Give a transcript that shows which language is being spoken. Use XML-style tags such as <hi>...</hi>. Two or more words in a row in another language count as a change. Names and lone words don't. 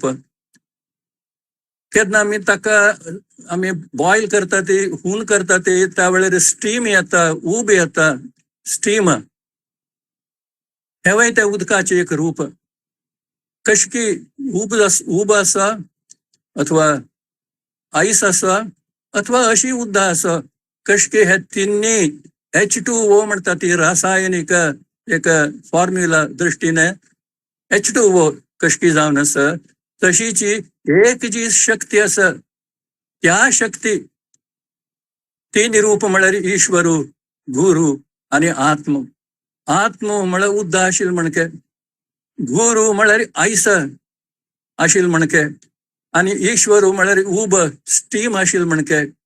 <kok>केन्ना आमी बॉयल करता ती, हून करता ती, त्या वेळेर स्टीम येता, उब येता. स्टीम हेवय त्या उदकाचे एक रूप. कशें की उब आसा, अथवा आईस आसा, अथवा अशी उद्दा आसा. कशें की हे 3 H2O म्हणतात ती रासायनिक एक फॉर्म्युला दृष्टीने H2O कशी जावन आसा तशीची एक जी शक्ती आसा त्या शक्ती तीन रूप म्हळ्यार ईश्वरू गुरु आणि आत्म. आत्म म्हळ्यार उद्दा आशिल म्हणके, गुरु म्हळ्यार आयस आशिल म्हणके, आणि ईश्वरू म्हळ्यार उब स्टीम आशिल म्हणके.</kok>